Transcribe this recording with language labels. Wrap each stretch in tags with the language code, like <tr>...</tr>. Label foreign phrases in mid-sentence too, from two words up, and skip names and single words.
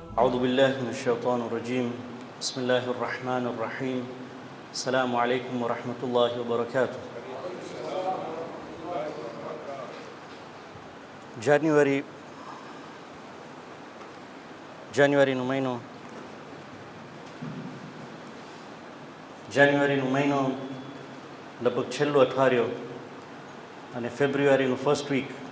<ar>أعوذ بالله من الشيطان الرجيم بسم الله الرحمن الرحيم السلام عليكم ورحمة الله وبركاته.</ar> <gu>જાન્યુઆરીનો મહિનો લગભગ છેલ્લો અઠવાડિયો અને ફેબ્રુઆરીનું</gu> <en>first week</en>